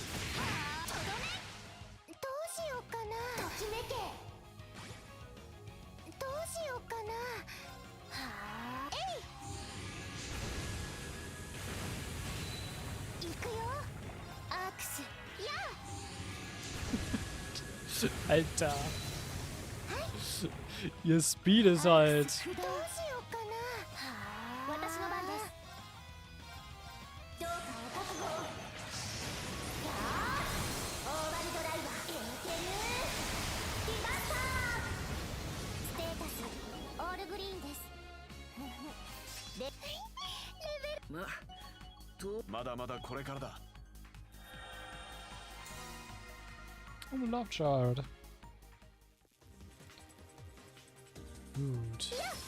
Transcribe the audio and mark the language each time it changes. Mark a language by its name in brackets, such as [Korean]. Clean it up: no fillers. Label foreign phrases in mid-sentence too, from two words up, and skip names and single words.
[Japanese] とどめ。どうしようかな。ときめけ。どうしようかな。はあ。えい。行くよ。アークス。やあ。 [German] Alter. Ihr Speed ist halt. [Japanese] どうしようかな。はあ。私の番です。どうかお覚悟を。やあ。オーバルドライバー。エーテル。リバーサー。ステータス。オールグリーンです。レベル。ま、とまだまだこれからだ。 [German] Oh, ein [English] Love Chart. [German] Gut.